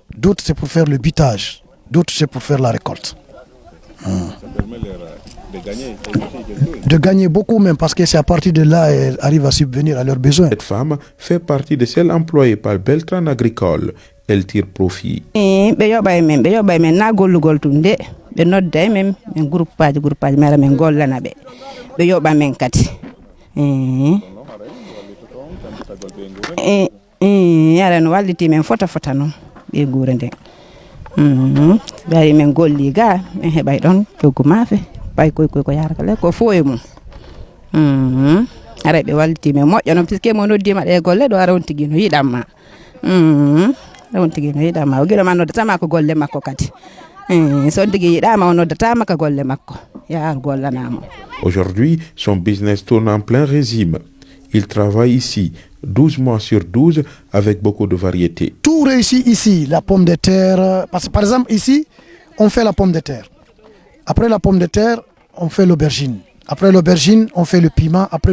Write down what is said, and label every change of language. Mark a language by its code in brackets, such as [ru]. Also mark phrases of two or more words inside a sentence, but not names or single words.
[fr] D'autres, c'est pour faire le butage. D'autres, c'est pour faire la récolte. Ça permet de gagner De gagner beaucoup même, parce que c'est à partir de là qu'elles arrivent à subvenir à leurs besoins. Cette femme fait partie de celles employées par Beltran Agricole. Elle tire profit. [ff] Yaran walliti men fota non be gure nden bari men golli ga men hebay don coggu maafe bay ko yara kala ko foye mum ara be walliti men moƴƴo non piske mo noddima de golle do ara on tigi no yidamma on tigi no yidamma o gila man noddatama ko golle makko kadi so on tigi yidama on noddatama ko golle makko ya gollanamo. [fr] Aujourd'hui, son business tourne en plein régime. Il travaille ici 12 mois sur 12 avec beaucoup de variétés. Tout réussit ici, la pomme de terre. Parce que par exemple ici, on fait la pomme de terre. Après la pomme de terre, on fait l'aubergine. Après l'aubergine, on fait le piment.